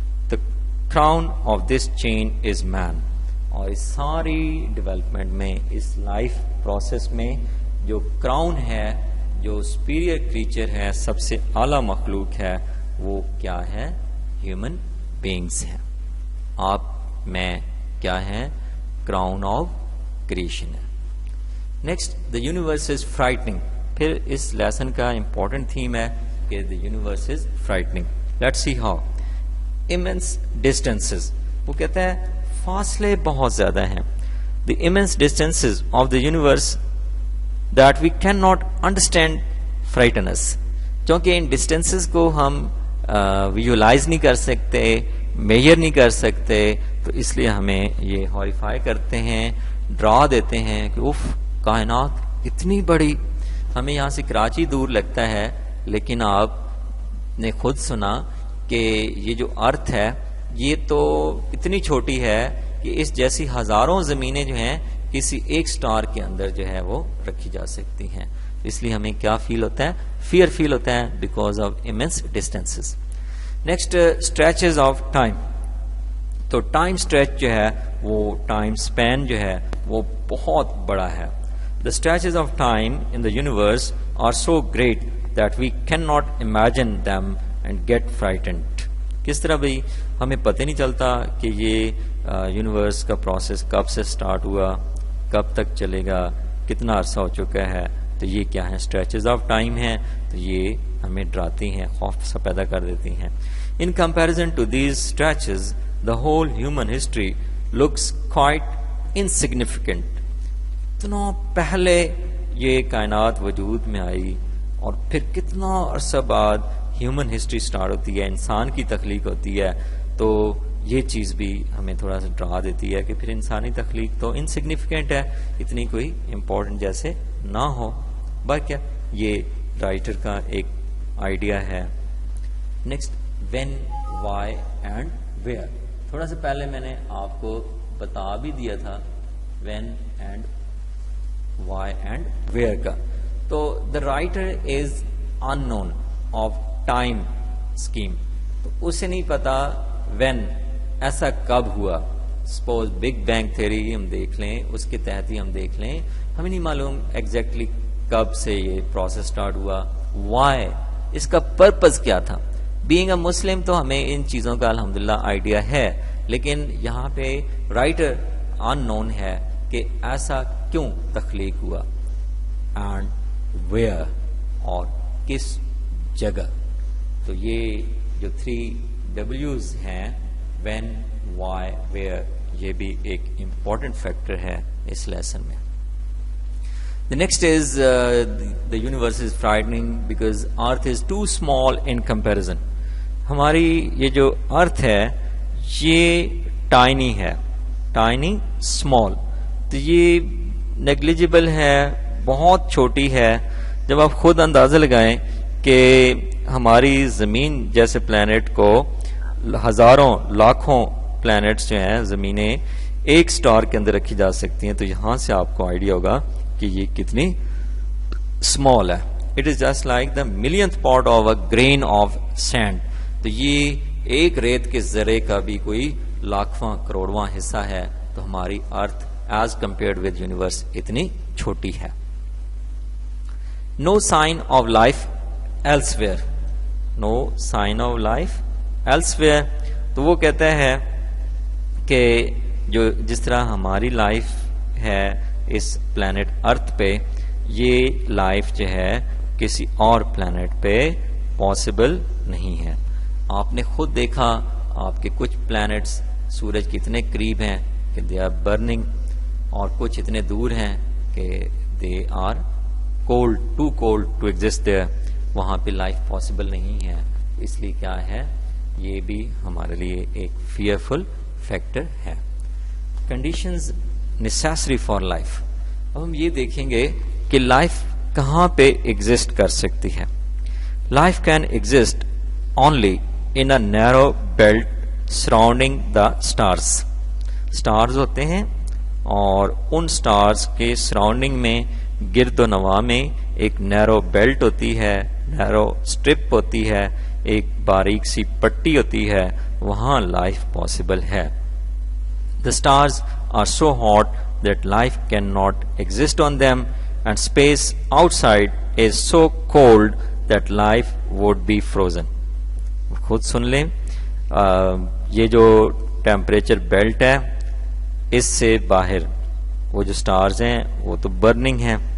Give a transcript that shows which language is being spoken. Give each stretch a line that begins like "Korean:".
English: The crown of this chain is man.
Urdu: اور اس ساری development میں, اس لائف پروسیس میں جو کراؤن ہے, جو سپیریئر کریچر ہے, سب سے اعلیٰ مخلوق ہے, وہ کیا ہے؟ ہیومن بینگز ہیں. آپ میں کیا ہیں؟ کراؤن آف کریشن ہے.
English: Next, the universe is frightening.
Urdu: پھر اس لیسن کا امپورٹنٹ تھیم ہے کہ
English: The universe is frightening. Let's see how. immense distances.
Urdu: وہ کہتا ہے فاصلے بہت زیادہ ہیں.
English: The immense distances of the universe that we cannot understand frighten us.
Urdu: چونکہ ان ڈسٹینسز کو ہم ویژولائز نہیں کر سکتے, میجر نہیں کر سکتے, تو اس لیے ہمیں یہ ہاریفائی کرتے ہیں, ڈرا دیتے ہیں کہ اف کائنات اتنی بڑی، ہمیں یہاں سے کراچی دور لگتا ہے، لیکن آپ نے خود سنا کہ یہ جو ارتھ ہے یہ تو اتنی چھوٹی ہے کہ اس جیسی ہزاروں زمینیں جو ہیں کسی ایک سٹار کے اندر جو ہے وہ رکھی جا سکتی ہیں. اس لیے ہمیں کیا فیل ہوتا ہے؟ فیئر فیل ہوتا ہے
English: Because of immense distances. Next stretches of time.
Urdu: تو ٹائم اسٹریچ جو ہے وہ ٹائم اسپین جو ہے وہ بہت بڑا ہے.
English: The stretches of time in the universe are so great that we cannot imagine them and get frightened.
Urdu: کس طرح بھئی ہمیں پتہ نہیں چلتا کہ یہ یونیورس کا پروسیس کب سے سٹارٹ ہوا، کب تک چلے گا، کتنا عرصہ ہو چکا ہے. تو یہ کیا ہے؟ اسٹریچز آف ٹائم ہیں. تو یہ ہمیں ڈراتی ہیں، خوف سا پیدا کر دیتی ہیں.
English: In comparison to these stretches, the whole human history looks quite insignificant.
Urdu: اتنا پہلے یہ کائنات وجود میں آئی اور پھر کتنا عرصہ بعد ہیومن ہسٹری سٹارٹ ہوتی ہے، انسان کی تخلیق ہوتی ہے. تو یہ چیز بھی ہمیں تھوڑا سا ڈرا دیتی ہے کہ پھر انسانی تخلیق تو انسگنیفیکنٹ ہے، اتنی کوئی امپورٹنٹ جیسے نہ ہو. باقی یہ رائٹر کا ایک آئیڈیا ہے.
English: Next, when, why and where.
Urdu: تھوڑا سا پہلے میں نے آپ کو بتا بھی دیا تھا when and Y and where کا.
English: تو the writer is unknown of time scheme.
Urdu: تو اسے نہیں پتا وین ایسا کب ہوا. سپوز بگ بینگ تھیوری ہم دیکھ لیں، اس کے تحت ہی ہم دیکھ لیں، ہمیں نہیں معلوم ایگزیکٹلی کب سے یہ پروسیس سٹارٹ ہوا. وائی، اس کا پرپز کیا تھا.
English: being a Muslim
Urdu: تو ہمیں ان چیزوں کا الحمدللہ آئیڈیا ہے، لیکن یہاں پہ رائٹر ان نون ہے کہ ایسا کیوں تخلیق ہوا. اینڈ ویئر، اور کس جگہ. تو یہ جو 3 W's ہیں، وین، وائی، ویئر، یہ بھی ایک امپورٹنٹ فیکٹر ہے اس لیسن میں.
English: The next is the universe is frightening because earth is too small in comparison.
Urdu: ہماری یہ جو ارتھ ہے یہ ٹائنی ہے، ٹائنی اسمال. تو یہ نیگلیجبل ہے، بہت چھوٹی ہے. جب آپ خود اندازہ لگائیں کہ ہماری زمین جیسے پلانٹ کو ہزاروں لاکھوں پلانٹس جو ہیں زمینیں ایک سٹار کے اندر رکھی جا سکتی ہیں، تو یہاں سے آپ کو آئیڈیا ہوگا کہ یہ کتنی اسمال ہے.
English: It is just like the millionth part of a grain of sand.
Urdu: تو یہ ایک ریت کے ذرے کا بھی کوئی لاکھواں کروڑواں حصہ ہے. تو ہماری ارتھ
English: as compared with universe
Urdu: اتنی چھوٹی ہے.
English: No sign of life elsewhere. No sign of life elsewhere.
Urdu: تو وہ کہتا ہے کہ جو جس طرح ہماری لائف ہے اس پلانٹ ارتھ پہ، یہ لائف جو ہے کسی اور پلانٹ پہ پاسبل نہیں ہے. آپ نے خود دیکھا آپ کے کچھ پلانٹس سورج کے اتنے قریب ہیں کہ
English: they are burning,
Urdu: اور کچھ اتنے دور ہیں کہ
English: They are cold, too cold to exist there.
Urdu: وہاں پہ لائف پاسبل نہیں ہے. اس لیے کیا ہے، یہ بھی ہمارے لیے ایک فیئرفل فیکٹر ہے.
English: Conditions necessary for life.
Urdu: اب ہم یہ دیکھیں گے کہ لائف کہاں پہ ایگزسٹ کر سکتی ہے.
English: Life can exist only in a narrow belt surrounding the stars.
Urdu: Stars ہوتے ہیں اور ان اسٹارز کے سراؤنڈنگ میں گرد و نواح میں ایک نیرو بیلٹ ہوتی ہے، نیرو اسٹرپ ہوتی ہے، ایک باریک سی پٹی ہوتی ہے، وہاں لائف پاسبل ہے.
English: The stars are so hot that life cannot exist on them, and space outside is so cold that life would be frozen.
Urdu: خود سن لیں، یہ جو ٹیمپریچر بیلٹ ہے اس سے باہر وہ جو سٹارز ہیں وہ تو برننگ ہیں.